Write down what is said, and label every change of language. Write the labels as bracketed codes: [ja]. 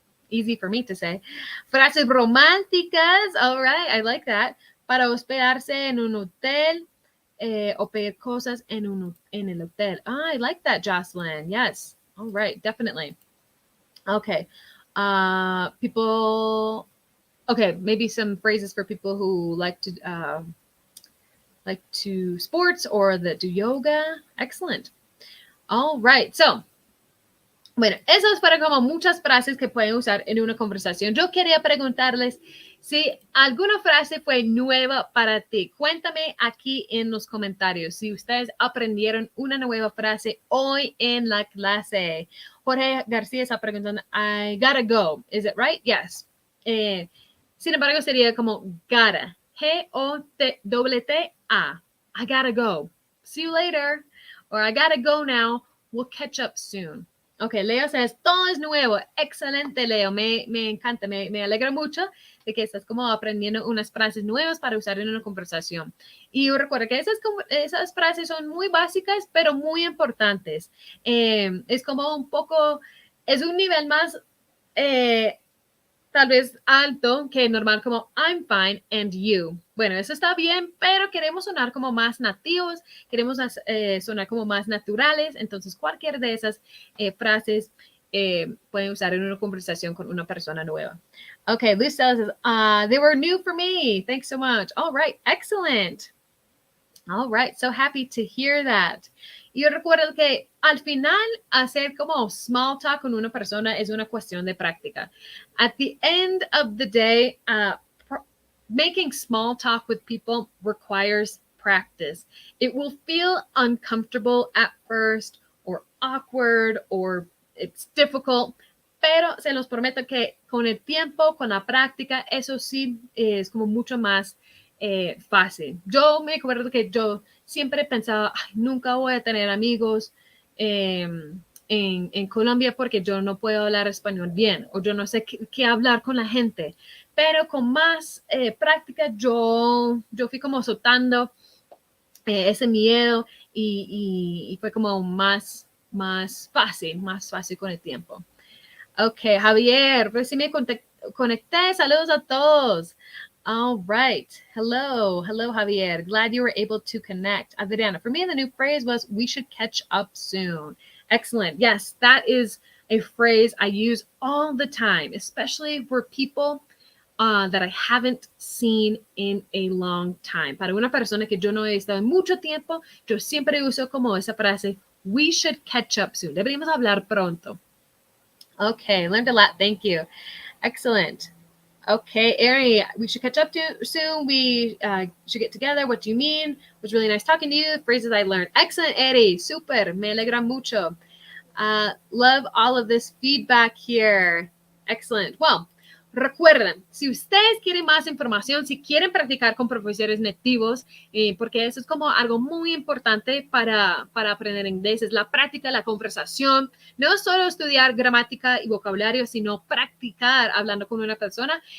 [en] Easy for me to say. [es] Frases románticas. [en] All right, I like that. [es] Para hospedarse en un hotel o pedir cosas en el hotel. [en] I like that, Jocelyn. Yes. All right, definitely. Okay. Okay, maybe some phrases for people who like to sports or that do yoga. Excellent. All right. [es] So, bueno, esas fueron como muchas frases que pueden usar en una conversación. Yo quería preguntarles si alguna frase fue nueva para ti. Cuéntame aquí en los comentarios si ustedes aprendieron una nueva frase hoy en la clase. [en] Jorge García [es] está preguntando, [en] I gotta go. Is it right? Yes. [es] Sin embargo, sería como gotta. [en] G-O-T-T-A. I gotta go. See you later. Or I gotta go now. We'll catch up soon. [es] Ok, Leo says, todo es nuevo. Excelente, Leo. Me encanta, me alegra mucho de que estás como aprendiendo unas frases nuevas para usar en una conversación. Y recuerda que esas frases son muy básicas, pero muy importantes. Es como un poco, es un nivel más tal vez alto que normal, como [en] I'm fine and you. [es] Bueno, eso está bien, pero queremos sonar como más nativos, queremos sonar como más naturales, entonces cualquier de esas frases pueden usar en una conversación con una persona nueva. [en] Okay, Luz says, they were new for me. Thanks so much. All right, excellent. All right, so happy to hear that. [es] Y yo recuerdo que al final hacer como small talk con una persona es una cuestión de práctica. [en] At the end of the day, making small talk with people requires practice. It will feel uncomfortable at first or awkward or it's difficult, [es] pero se los prometo que con el tiempo, con la práctica, eso sí es como mucho más fácil. Yo me acuerdo que yo siempre pensaba, ay, nunca voy a tener amigos en Colombia porque yo no puedo hablar español bien o yo no sé qué hablar con la gente. Pero con más práctica yo fui como soltando ese miedo y fue como más fácil con el tiempo. Ok, Javier, pues sí me conecté. Saludos a todos. [en] All right. Hello, Javier. Glad you were able to connect. Adriana, for me, the new phrase was, we should catch up soon. Excellent. Yes, that is a phrase I use all the time, especially for people that I haven't seen in a long time. [es] Para una persona que yo no he estado en mucho tiempo, yo siempre uso como esa frase, [en] we should catch up soon. [es] Deberíamos hablar pronto. [en] Okay, learned a lot. Thank you. Excellent. Okay, Ari, we should catch up soon. We should get together. What do you mean? It was really nice talking to you. Phrases I learned. Excellent, Ari. Super. [es] Me alegra mucho. [en] Love all of this feedback here. Excellent. [es] Well, recuerden, si ustedes quieren más información, si quieren practicar con profesores nativos, porque eso es como algo muy importante para aprender inglés, es la práctica, la conversación, no solo estudiar gramática y vocabulario, sino practicar hablando con una persona.